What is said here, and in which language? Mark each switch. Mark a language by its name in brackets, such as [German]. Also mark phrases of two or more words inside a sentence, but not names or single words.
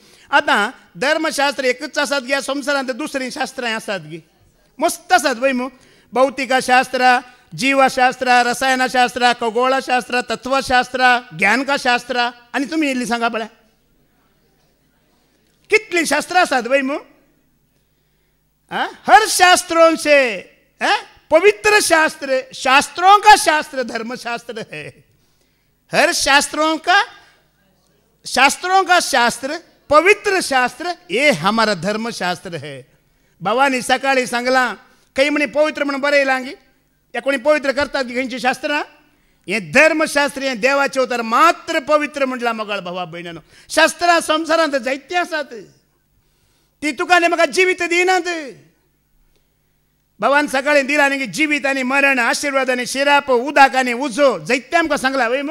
[Konkani] आता धर्मशास्त्र एकच आसात गे संवसारांत दुसरी शास्त्रां आसात गे मस्त आसात वय मू. भौतिकशास्त्र, जीवशास्त्र, रसायनशास्त्र, खगोळशास्त्र, तत्वशास्त्र, ज्ञानकाशास्त्र आणि तुम्ही इल्ली सांगा पळय कितली शास्त्र आसात वय मू. [Hindi] हर शास्त्रों से पवित्र शास्त्र, शास्त्रों का शास्त्र धर्मशास्त्र है. हर शास्त्रों का शास्त्र पवित्र शास्त्र ये हमारा धर्मशास्त्र है. [Konkani] भवानी सकाळी सांगला काही म्हणे पवित्र म्हणून बरयलांगी या कोणी पवित्र करतात की खंयची शास्त्रां. हे धर्मशास्त्र हे देवाचे उतर मात्र पवित्र म्हटला मगाळ भावा भयण्यानो. शास्त्रां संवसारांत जायती आसात ती तुका म्हाका जिवीत दिनात. भगवान सकाळी दिला न्ही जिवीत आनी मरण, आशिर्वाद आनी शिराप, उदक आनी उजो जायते आमकां सांगला वय मू.